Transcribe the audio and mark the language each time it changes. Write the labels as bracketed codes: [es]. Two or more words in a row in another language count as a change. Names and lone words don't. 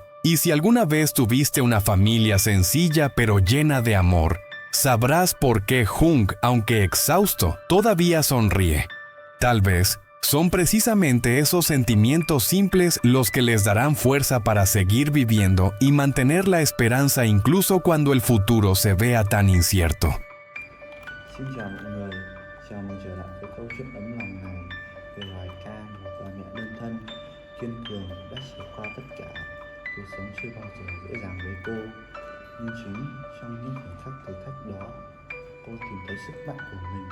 [es] Y si alguna vez tuviste una familia sencilla pero llena de amor, sabrás por qué Jung, aunque exhausto, todavía sonríe. Tal vez son precisamente esos sentimientos simples los que les darán fuerza para seguir viviendo y mantener la esperanza incluso cuando el futuro se vea tan incierto. [vi] Xin chào mọi người, chào mừng trở lại với câu chuyện ấm lòng này về loài ca, một bà mẹ đơn thân, kiên cường đã trải qua tất cả. Cuộc sống chưa bao giờ dễ dàng với cô, nhưng chính trong những khoảnh khắc thử thách đó, cô tìm thấy sức mạnh của mình.